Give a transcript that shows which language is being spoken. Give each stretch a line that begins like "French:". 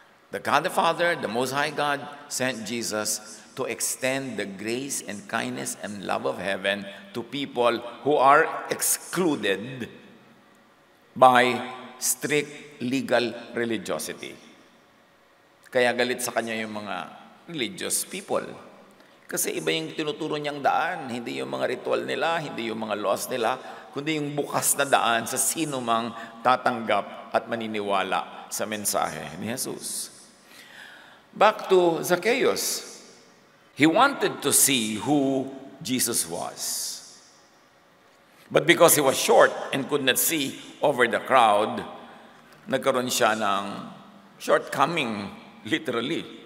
English: The God the Father, the Most High God, sent Jesus to extend the grace and kindness and love of heaven to people who are excluded by strict legal religiosity.
Filipino: Kaya galit sa kanya yung mga religious people. Kasi iba yung tinuturo niyang daan, hindi yung mga ritual nila, hindi yung mga laws nila, kundi yung bukas na daan sa sino mang tatanggap at maniniwala sa mensahe ni Jesus.
English: Back to Zacchaeus. He wanted to see who Jesus was. But because he was short and could not see over the crowd,
Filipino: nagkaroon siya ng shortcoming,
English: literally.